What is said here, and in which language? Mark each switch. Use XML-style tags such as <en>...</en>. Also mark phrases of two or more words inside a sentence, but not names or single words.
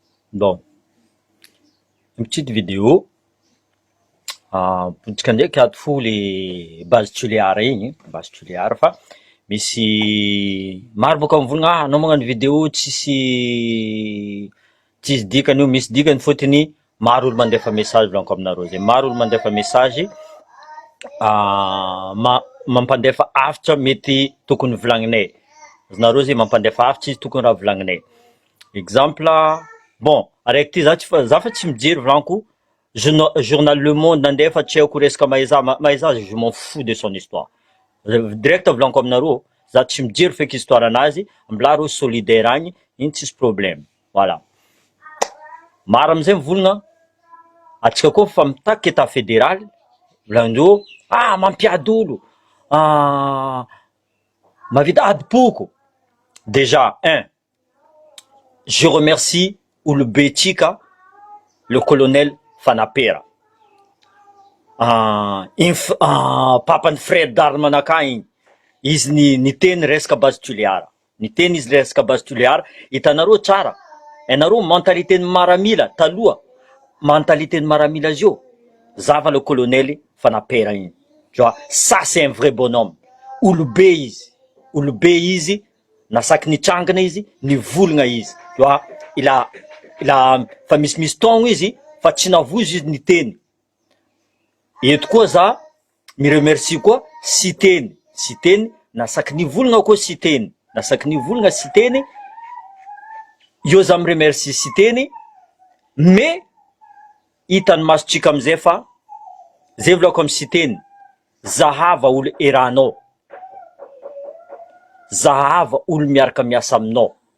<fr>Bon, une petite vidéo.</fr> <mg>Potsika ndraiky ato fo le base tuléar igny, base tuléar fa misy maro bôka mivolagna anao magnano vidéo tsisy dikany io, misy dikany fôtony maro olo mandefa message volaniko aminareo zay, maro olo mandefa message mampandefa hafitra mety tokony volagninay. Nareo zay mampandefa hafitra izy tokony raha volagninay. Exemple, bon, araiky ty za fa tsy mijery volaniko journal Le Monde nandefa tsy haiko resaka Maïza,</mg> <fr>je m'en fous de son histoire.</fr> <mg>Direct volaniko aminareo, za tsy mijery feky histoire anazy, mbola reo solidaire agny, iny tsisy problème. Voilà. Maro amizay mivolagna, atsika koa fa mitaky</mg> <fr>état fédéral,</fr> <mg>volagndreo, mampiady olo, mavita adi-poko.</mg> <fr>Déjà, je remercie Ulubetika, le colonel Fanapera.</fr> <mg>Papany Fred Darman akagny, izy niteny resaka base tuléar. Niteny izy resaka base tuléar, hitanareo tsara. Hainareo mentalité ny maramila taloha, mentalité ny maramila zio, zava le colonel Fanapera igny.</mg> <fr>Tu vois, ça c'est un vrai bonhomme.</fr> <mg>Olobe izy, nasaky nitrangana izy, nivolagna izy.</mg> <fr>Tu vois, il a</fr> <mg>fa misy taogno izy fa tsy navozo izy niteny. Eto koa za miremercie koa sy teny, nasaky nivolagna koa sy teny, nasaky nivolagna sy teny. Io za miremercie sy teny, mais hitany masotsika amizay fa zay volako amy sy teny, zahava olo eranao, zahava olo miaraka miasa aminao.</mg>